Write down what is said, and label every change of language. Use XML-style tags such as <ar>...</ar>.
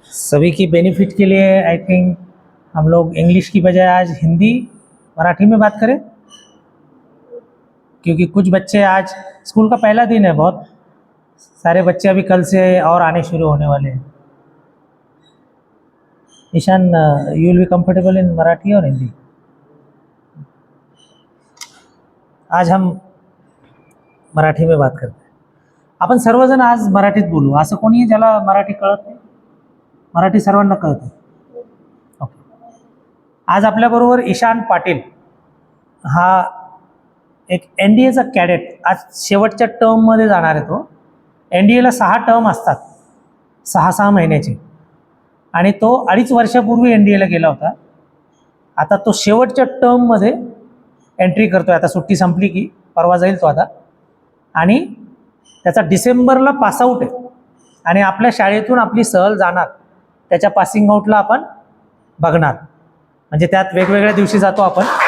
<hi>सभी की बेनिफिट के लिए</hi> <en>I think</en> <hi>हम लोग इंग्लिश की बजाय आज हिंदी मराठी में बात करें, क्योंकि कुछ बच्चे आज स्कूल का पहला दिन है, बहुत सारे बच्चे अभी कल से और आने शुरू होने वाले हैं.</hi> <en>Ishaan, you will be comfortable in Marathi और हिंदी?</en> <hi>आज हम मराठी में बात करते हैं.</hi> <mr>आपण सर्वजण आज मराठीत बोलू. असं कोणी ज्याला मराठी कळत नाही? मराठी सर्वांना कळतं. ओके. आज आपल्याबरोबर ईशान पाटील हा एक NDAचा कॅडेट, आज शेवटच्या टर्ममध्ये जाणार आहे. तो NDAला 6 टर्म असतात, 6 महिन्याचे, आणि तो 2.5 वर्षापूर्वी NDAला गेला होता. आता तो शेवटच्या टर्ममध्ये एंट्री करतोय. आता सुट्टी संपली की परवा जाईल तो आता, आणि त्याचा डिसेंबरला पासआउट आहे आणि आपल्या शाळेतून आपली सहल जाणार. त्याच्या पासिंग आउटला आपण बघणार, म्हणजे त्यात वेगवेगळ्या दिवशी जातो आपण.</mr>